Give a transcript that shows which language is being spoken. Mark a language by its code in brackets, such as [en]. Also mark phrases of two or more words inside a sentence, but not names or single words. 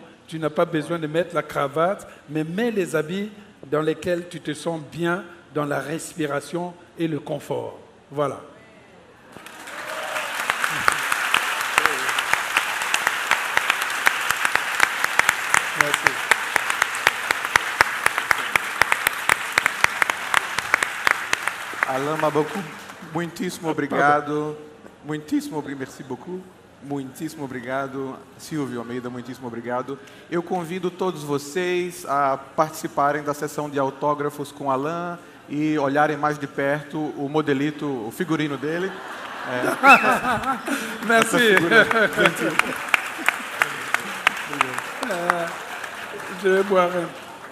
[fr] Tu n'as pas besoin de mettre la cravate, mais mets les habits dans lesquels tu te sens bien dans la respiration et le confort. Voilà. Merci. [pt] Alain Mabankou, muitíssimo obrigado. Muitíssimo obrigado. [fr] Merci beaucoup. [pt] Muitíssimo obrigado, Silvio Almeida, muitíssimo obrigado. Eu convido todos vocês a participarem da sessão de autógrafos com Alain e olharem mais de perto o modelito, o figurino dele. [fr] Merci. Je vais boire un.